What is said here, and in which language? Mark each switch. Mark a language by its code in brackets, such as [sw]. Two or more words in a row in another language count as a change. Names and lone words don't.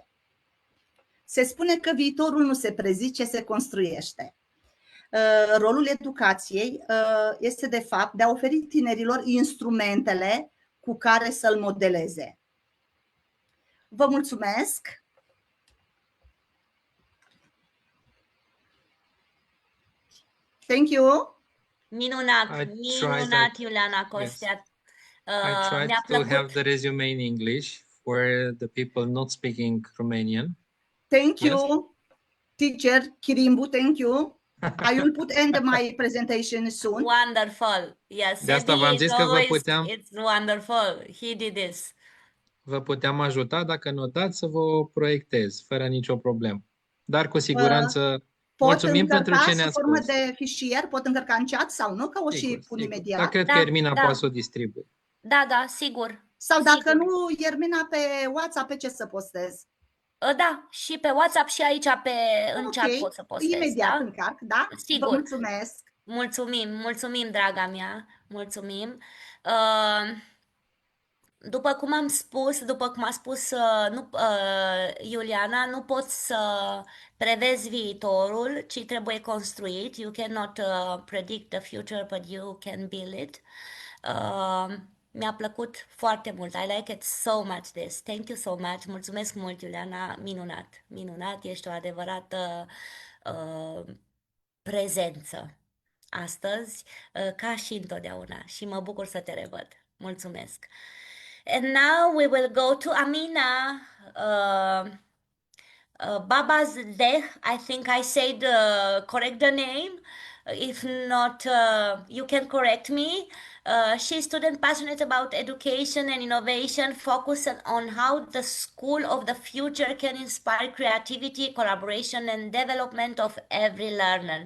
[ro] Se spune că viitorul nu se prezice, se construiește. Rolul educației este, de fapt, de a oferi tinerilor instrumentele cu care să-l modeleze. Vă mulțumesc! [en] Thank you! [ro] Minunat, [en] I [ro] minunat, [en] tried, [ro] Iuliana [en] yes, [ro] Costea. [en] I tried [ro] Mi-a [en] to have [ro] plăcut. [en] the resume in English for the people not speaking Romanian. Thank Yes. you, teacher Kirimbu, thank you. I will put end my presentation soon. Wonderful. Yes, [ro] De asta [en] Eddie [ro] v-am [en] is [ro] zis că [en] always, it's wonderful. He did this. [ro] vă puteam ajuta dacă notați să vă proiectez, fără nicio problemă. Dar cu siguranță Pot mulțumim pentru încărca ce sub ne-ați formă spus. de fișier, pot încărca în chat sau nu, că o și Sigur, pun sigur. imediat. Dar cred că Da, Ermina da. poate să o distribuie. Da, da, sigur. Sau dacă Sigur. nu, Ermina, pe WhatsApp, pe ce să postez? Da, și pe WhatsApp și aici în chat pot să postez, imediat da? încarc, da? Sigur. Vă mulțumesc! Mulțumim, mulțumim, draga mea, mulțumim. După cum am spus, după cum a spus Iuliana, nu poți să prevezi viitorul, ci trebuie construit. [en] You cannot predict the future, but you can build it. [ro] Mi-a plăcut foarte mult. [en] I like it so much this. Thank you so much. [ro] Mulțumesc mult, Iuliana. Minunat, minunat. Ești o adevărată prezență astăzi, ca și întotdeauna. Și mă bucur să te revăd. Mulțumesc. [en] And now we will go to Amina. Baba's Deh, I think I said correct the name. If not, you can correct me. She's a student passionate about education and innovation, focused on how the school of the future can inspire creativity, collaboration, and development of every learner.